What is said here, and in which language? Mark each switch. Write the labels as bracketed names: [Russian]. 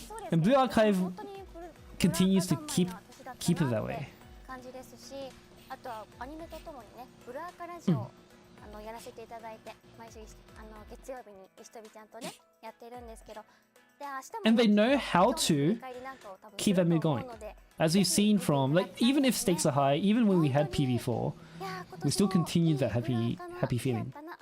[English] And Blue Archive continues to keep it that way. [Japanese] 感じですし、あとはアニメとともにね、ブルーアーカラジオやらせていただいて、毎週月曜日に石飛ちゃんとねやってるんですけど、で明日も [English] And they know how to keep that mood going. As we've seen from, like, even if stakes are high, even when we had PV4, we still continued that happy feeling.